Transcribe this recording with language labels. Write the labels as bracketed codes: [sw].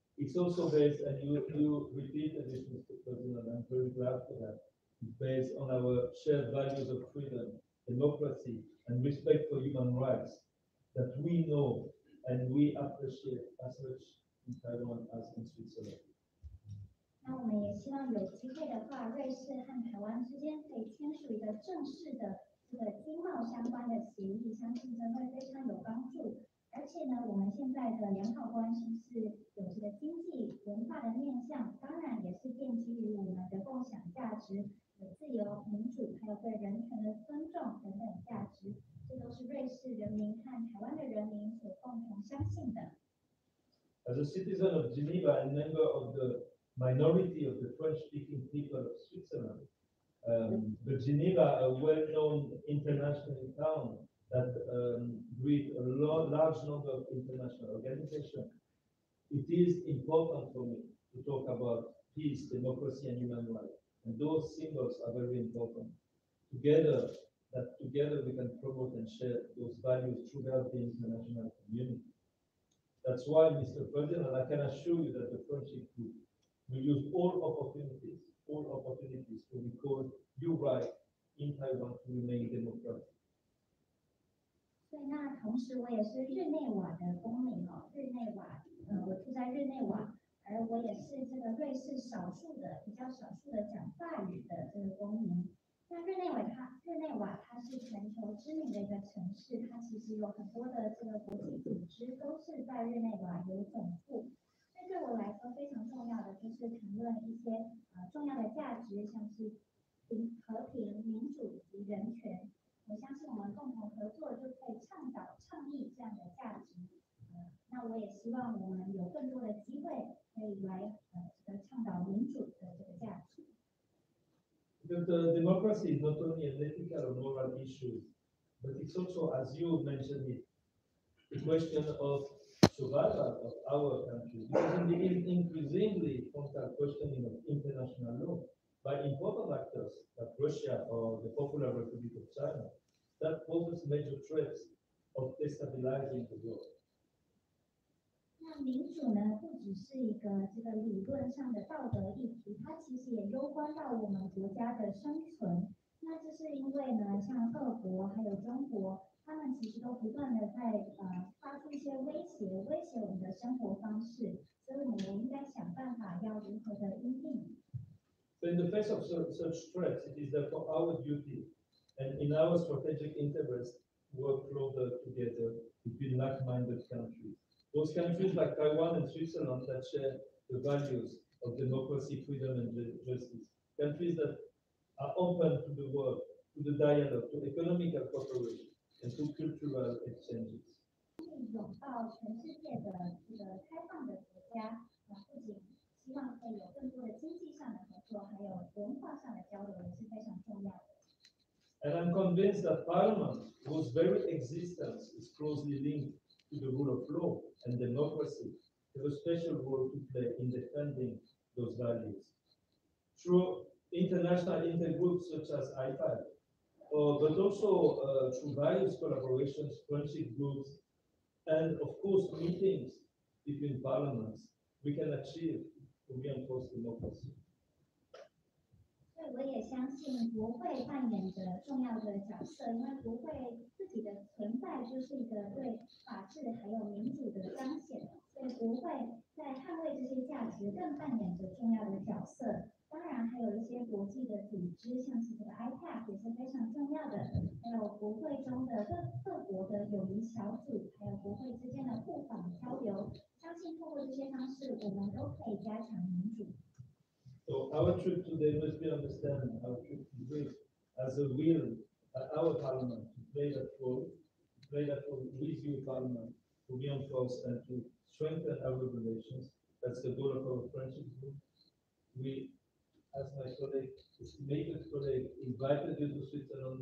[en] It's also based, and you repeated this, Mr. President, I'm very glad for that. It's based on our shared values of freedom, democracy, and respect for human rights that we know and we appreciate as much in Taiwan as in Switzerland. [zh] 那我们也希望有机会的话，瑞士和台湾之间可以签署一个正式的这个经贸相关的协议，相信这会非常有帮助。而且呢，我们现在的良好关系是有这个经济文化的面向，当然也是奠基于我们的共享价值，有自由、民主，还有对人权的尊重等等价值，这都是瑞士人民和台湾的人民所共同相信的。 [en] As a citizen of Geneva and member of the minority of the French-speaking people of Switzerland, the Geneva, a well-known international town that with a large number of international organizations, it is important for me to talk about peace, democracy, and human rights. And those symbols are very important. Together we can promote and share those values throughout the international community. That's why, Mr. President, I can assure you that the Friendship Group will use all opportunities to record your right in Taiwan to remain democratic. [zh] 对，那同时我也是日内瓦的公民哦，日内瓦，我住在日内瓦，而我也是这个瑞士比较少数的讲法语的这个公民。那日内瓦它是全球知名的一个城市，它其实有很多的这个国际组织都是在日内瓦有总部。所以对我来说非常重要的就是谈论一些重要的价值，像是和平、民主以及人权。我相信我们共同合作就可以倡议这样的价值。那我也希望我们有更多的机会可以来倡导民主的这个价值。 [en] Because the democracy is not only an ethical or moral issue, but it's also, as you mentioned it, the question of survival of our country. Because increasingly frontal questioning of international law by important actors like Russia or the Popular Republic of China, that poses major threats of destabilizing the world. [zh] 那民主呢，不只是一个这个理论上的道德议题，它其实也攸关到我们国家的生存。那这是因为呢，像俄国还有中国，他们其实都不断的在发出一些威胁我们的生活方式，所以我们也应该想办法要如何的应应。 [en] So in the face of such threats, it is therefore our duty and in our strategic interest to work closer together between like-minded countries. Those countries like Taiwan and Switzerland that share the values of democracy, freedom, and justice. Countries that are open to the world, to the dialogue, to economical cooperation, and to cultural exchanges. [zh] 拥抱全世界的这个开放的国家，不仅希望可以有更多的经济上的合作，还有文化上的交流，也是非常重要的。 [en] And I'm convinced that Parliament, whose very existence is closely linked to the rule of law and democracy, have a special role to play in defending those values. Through international intergroups such as IPAD, but also through various collaborations, friendship groups, and of course meetings between parliaments, we can achieve to reinforce democracy. [zh] 所以我也相信国会扮演着重要的角色，因为国会自己的存在就是一个对法治还有民主的彰显，所以国会在捍卫这些价值更扮演着重要的角色。当然，还有一些国际的组织，像是这个 IPAD 也是非常重要的，还有国会中的各国的友谊小组，还有国会之间的互访交流。相信透过这些方式，我们都可以加强民主。 [en] So our trip today must be understood, our trip today as a will at our parliament to play that role with your parliament to reinforce and to strengthen our relations. That's the goal of our friendship group. We, as my estimated colleague, invited you to Switzerland.